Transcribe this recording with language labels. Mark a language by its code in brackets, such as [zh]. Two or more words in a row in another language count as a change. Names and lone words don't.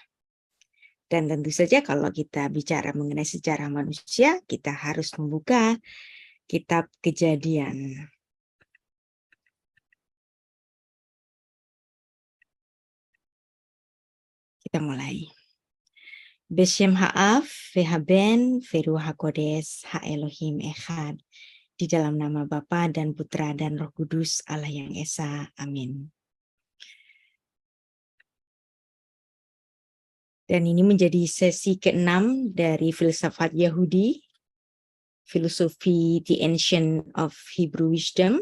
[id] Dan tentu saja kalau kita bicara mengenai sejarah manusia, kita harus membuka kitab Kejadian. Kita mulai. [he] בשם האב, והבן, ורוח הקודש, האלוהים אחד. [id] Di dalam nama Bapa dan Putra dan Roh Kudus, Allah yang Esa. Amin. Dan ini menjadi sesi ke-6 dari filsafat Yahudi, filosofi The Ancient of Hebrew Wisdom.